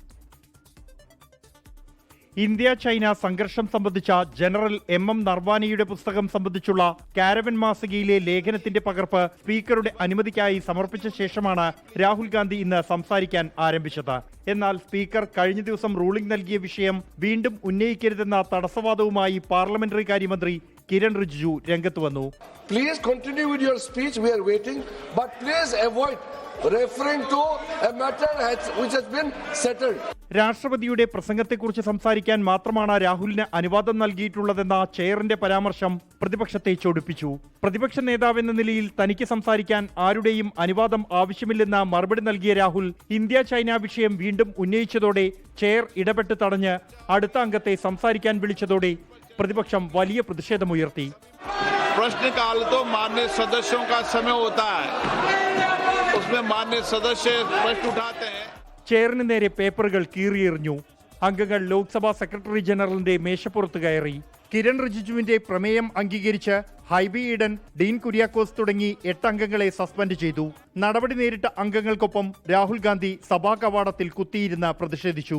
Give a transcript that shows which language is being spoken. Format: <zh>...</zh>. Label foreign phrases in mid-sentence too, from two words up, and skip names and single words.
<ml>ഇന്ത്യ ചൈന സംഘർഷം സംബന്ധിച്ച ജനറൽ എം നർവാനിയുടെ പുസ്തകം സംബന്ധിച്ചുള്ള കാരവൻ മാസികയിലെ ലേഖനത്തിന്റെ പകർപ്പ് സ്പീക്കറുടെ അനുമതിക്കായി സമർപ്പിച്ച ശേഷമാണ് രാഹുൽ ഗാന്ധി ഇന്ന് സംസാരിക്കാൻ ആരംഭിച്ചത്. എന്നാൽ സ്പീക്കർ കഴിഞ്ഞ ദിവസം റൂളിംഗ് നൽകിയ വിഷയം വീണ്ടും ഉന്നയിക്കരുതെന്ന തടസ്സവാദവുമായി പാർലമെന്ററി കാര്യമന്ത്രി കിരൺ റിജിജു രംഗത്ത് വന്നു.</ml> <en>Please continue with your speech. We are waiting, but please avoid referring to a matter which has been settled.</en> <ml>രാഷ്ട്രപതിയുടെ പ്രസംഗത്തെക്കുറിച്ച് സംസാരിക്കാൻ മാത്രമാണ് രാഹുലിന് അനുവാദം നൽകിയിട്ടുള്ളതെന്ന ചെയറിന്റെ പരാമർശം പ്രതിപക്ഷത്തെ ചൊടിപ്പിച്ചു. പ്രതിപക്ഷ നേതാവെന്ന നിലയിൽ തനിക്ക് സംസാരിക്കാൻ ആരുടെയും അനുവാദം ആവശ്യമില്ലെന്ന മറുപടി നൽകിയ രാഹുൽ ഇന്ത്യ ചൈന വിഷയം വീണ്ടും ഉന്നയിച്ചതോടെ ചെയർ ഇടപെട്ട് തടഞ്ഞ് അടുത്ത അംഗത്തെ സംസാരിക്കാൻ വിളിച്ചതോടെ പ്രതിപക്ഷം വലിയ പ്രതിഷേധമുയർത്തി.</ml> <hi>प्रश्नकाल तो माननीय सदस्यों का समय होता है, उसमें माननीय सदस्य प्रश्न उठाते हैं.</hi> <ml>ചെയറിന് നേരെ പേപ്പറുകൾ കീറിയെറിഞ്ഞു. അംഗങ്ങൾ ലോക്സഭാ സെക്രട്ടറി ജനറലിന്റെ മേശപ്പുറത്ത് കയറി. കിരൺ റിജിജുവിന്റെ പ്രമേയം അംഗീകരിച്ച് ഹൈബി ഈഡൻ, ഡീൻ കുര്യാക്കോസ് തുടങ്ങി 8 അംഗങ്ങളെ സസ്പെൻഡ് ചെയ്തു. നടപടി നേരിട്ട അംഗങ്ങൾക്കൊപ്പം രാഹുൽ ഗാന്ധി സഭാ കവാടത്തിൽ കുത്തിയിരുന്ന് പ്രതിഷേധിച്ചു.</ml>